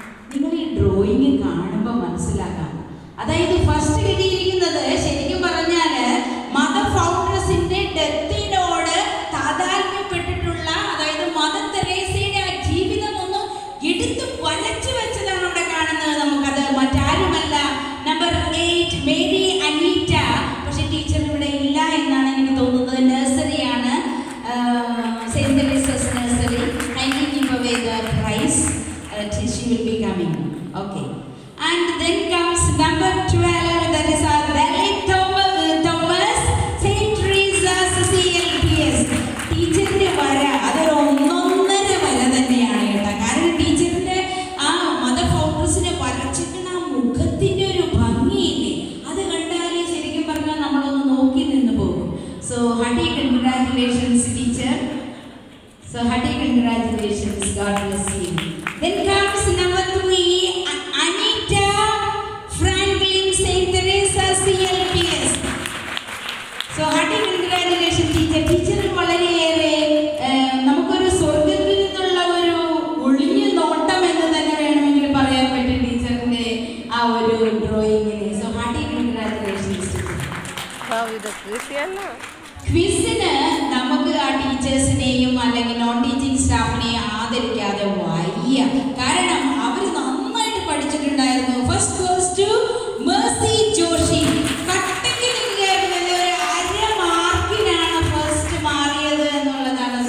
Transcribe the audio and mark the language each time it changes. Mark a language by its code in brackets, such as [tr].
[ml] നിങ്ങൾ ഈ ഡ്രോയിങ് കാണുമ്പോൾ മനസ്സിലാക്കാം. അതായത് ഫസ്റ്റ് കിട്ടിയിരിക്കുന്നത് ശരിക്കും പറഞ്ഞാൽ മദർ ഫൗണ്ടേഴ്സിന്റെ ഡെത്തിനോട് താതാത്മ്യപ്പെട്ടിട്ടുള്ള, അതായത് മദർ തെരേസയുടെ ആ ജീവിതം ഒന്ന് എടുത്ത് വരച്ചു വെച്ചതാണ് അവിടെ കാണുന്നത്. നമുക്കത് മറ്റാരുമല്ല നമ്പർ 8 മേരി അനീറ്റ. പക്ഷെ ടീച്ചർ ഇവിടെ ഇല്ല എന്നാണ് എനിക്ക് തോന്നുന്നത്. നഴ്സറിയാണ്, saint Teresa's nursery. [en] Kindly give away the prize. She will be coming. Okay. And then comes number 12, that is our Relic Thomas Saint Teresa's CLPS. [ml] ടീച്ചറിന്റെ വര അതൊരു ഒന്നൊന്നര വര തന്നെയാണ് കേട്ടോ. കാരണം ടീച്ചറിന്റെ ആ മദർ ഫൗണ്ടേഴ്സിനെ വരച്ചിട്ടുള്ള ആ മുഖത്തിന്റെ ഒരു ഭംഗിയില്ലേ, അത് കണ്ടാൽ ശരിക്കും പറഞ്ഞാൽ നമ്മളൊന്ന് നോക്കി നിന്ന് പോകും. [en] So hearty congratulations teacher. So hearty congratulations. God bless you. Then comes number 3 Anita Franklin Saint Teresa CLPS. So hearty congratulations teacher. [ml] Teacher വളരെയേറെ നമുക്കൊരു സ്വർഗ്ഗത്തിൽ നിന്നുള്ള ഒരു ഒളിഞ്ഞു നോട്ടം എന്ന് തന്നെ വേണമെങ്കിൽ പറയാൻ പറ്റും ടീച്ചറിന്റെ ആ ഒരു ഡ്രോയിങ്ങിന്. [en] So hearty congratulations teacher. [ml] ക്വിസിന് നമുക്ക് ആ ടീച്ചേഴ്സിനെയും അല്ലെങ്കിൽ നോൺ ടീച്ചിങ് സ്റ്റാഫിനെയും ആദരിക്കാതെ വയ്യ. കാരണം അവർ നന്നായിട്ട് പഠിച്ചിട്ടുണ്ടായിരുന്നു. [en] first goes to [ml] Mercy Joshi. കട്ടയ്ക്ക് നിൽക്കുകയായിരുന്നു. ഒരു 1/2 മാർക്കിനാണ് ഫസ്റ്റ് മാറിയത് എന്നുള്ളതാണ്.